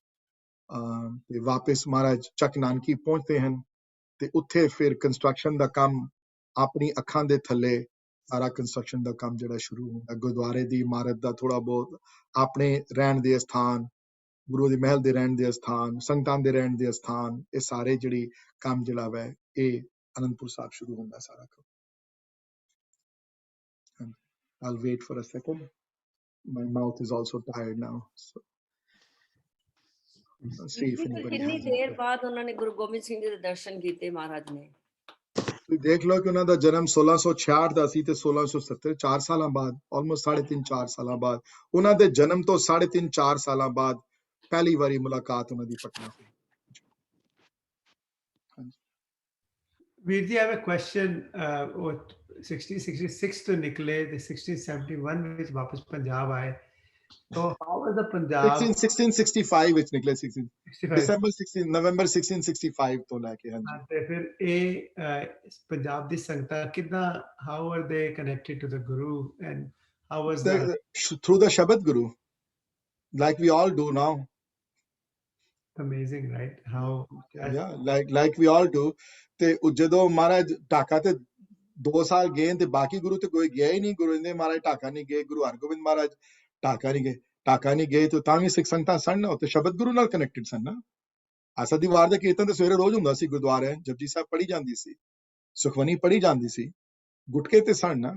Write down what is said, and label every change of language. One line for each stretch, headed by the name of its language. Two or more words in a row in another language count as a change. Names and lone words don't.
Punjabi: ਤੇ ਵਾਪਸ ਮਹਾਰਾਜ ਚੱਕ ਨਾਨਕੀ ਪਹੁੰਚਦੇ ਹਨ ਤੇ ਉੱਥੇ ਫਿਰ ਕੰਸਟਰਕਸ਼ਨ ਦਾ ਕੰਮ ਆਪਣੀ ਅੱਖਾਂ ਦੇ ਥੱਲੇ ਸਾਰਾ ਕੰਸਟਰਕਸ਼ਨ ਦਾ ਕੰਮ ਜਿਹੜਾ ਸ਼ੁਰੂ ਹੁੰਦਾ। ਗੁਰਦੁਆਰੇ ਦੀ ਇਮਾਰਤ ਦਾ ਥੋੜਾ ਬਹੁਤ, ਆਪਣੇ ਰਹਿਣ ਦੇ ਸਥਾਨ, ਗੁਰੂ ਦੇ ਮਹਿਲ ਦੇ ਰਹਿਣ ਦੇ ਸਥਾਨ, ਸੰਗਤਾਂ ਦੇ ਰਹਿਣ ਦੇ ਸਥਾਨ, ਇਹ ਸਾਰੇ ਜਿਹੜੀ ਕੰਮ ਜਿਹੜਾ ਵੈ ਇਹ ਅਨੰਦਪੁਰ ਸਾਹਿਬ ਸ਼ੁਰੂ ਹੁੰਦਾ ਸਾਰਾ ਕੰਮ।
English: I'll wait for a second. My mouth is also tired now. So, let's see if anybody
Punjabi: ਕਿੰਨੀ
English: has
Punjabi: ਦੇਰ
English: any-
Punjabi: ਬਾਅਦ ਉਹਨਾਂ ਨੇ ਗੁਰੂ ਗੋਬਿੰਦ ਸਿੰਘ ਜੀ ਦੇ ਦਰਸ਼ਨ ਕੀਤੇ ਮਹਾਰਾਜ ਨੇ? ਤੁਸੀਂ ਦੇਖ ਲਓ ਕਿ ਉਹਨਾਂ ਦਾ ਜਨਮ 1666 ਦਾ ਸੀ ਤੇ 1670 4 ਸਾਲਾਂ ਬਾਅਦ, ਆਲਮੋਸਟ 3.5-4 ਸਾਲਾਂ ਬਾਅਦ, ਉਹਨਾਂ ਦੇ ਜਨਮ ਤੋਂ 3.5-4 ਸਾਲਾਂ ਬਾਅਦ ਪਹਿਲੀ ਵਾਰੀ ਮੁਲਾਕਾਤ ਉਹਨਾਂ ਦੀ ਪਟਨਾ ਸੀ। ਵੀਰ ਜੀ,
English: I have a question.
Punjabi: 1666 to ਨਿਕਲੇ ਤੇ 1671 ਵਿੱਚ ਵਾਪਸ ਪੰਜਾਬ ਆਏ।
English: So how was the Punjab?
Punjabi: 1665 ਵਿੱਚ ਨਿਕਲੇ, 65 December 16 ਨਵੰਬਰ 1665 ਤੋਂ ਲੈ ਕੇ। ਹਾਂਜੀ। ਤੇ ਫਿਰ ਇਹ ਪੰਜਾਬ ਦੀ ਸੰਗਤਾਂ ਕਿੱਦਾਂ,
English: how are they connected to the Guru and how was that? Through the Shabad Guru, like we all do now. Amazing, right? How? Yeah, like we all do.
Punjabi: ਤੇ ਜਦੋਂ ਮਹਾਰਾਜ ਢਾਕਾ ਤੇ 2 ਸਾਲ ਗਏ ਤੇ ਬਾਕੀ ਗੁਰੂ ਤੇ ਕੋਈ ਗਿਆ ਹੀ ਨਹੀਂ। ਗੁਰੂ ਨੇ ਮਹਾਰਾਜ ਢਾਕਾ ਨਹੀਂ ਗਏ, ਗੁਰੂ ਹਰਗੋਬਿੰਦ ਮਹਾਰਾਜ ਢਾਕਾ ਨਹੀਂ ਗਏ ਤੇ ਤਾਂ ਵੀ ਸਿੱਖ ਸੰਗਤਾਂ ਸਨ ਨਾ, ਤੇ ਸ਼ਬਦ ਗੁਰੂ ਨਾਲ ਕਨੈਕਟਡ ਸਨ ਨਾ। ਆਸਾ ਦੀ ਵਾਰ ਦਾ ਕੀਰਤਨ ਤੇ ਸਵੇਰੇ ਰੋਜ਼ ਹੁੰਦਾ ਸੀ ਗੁਰਦੁਆਰੇ, ਜਪਜੀ ਸਾਹਿਬ ਪੜ੍ਹੀ ਜਾਂਦੀ ਸੀ, ਸੁਖਮਨੀ ਪੜ੍ਹੀ ਜਾਂਦੀ ਸੀ, ਗੁਟਕੇ ਤੇ ਸਨ ਨਾ।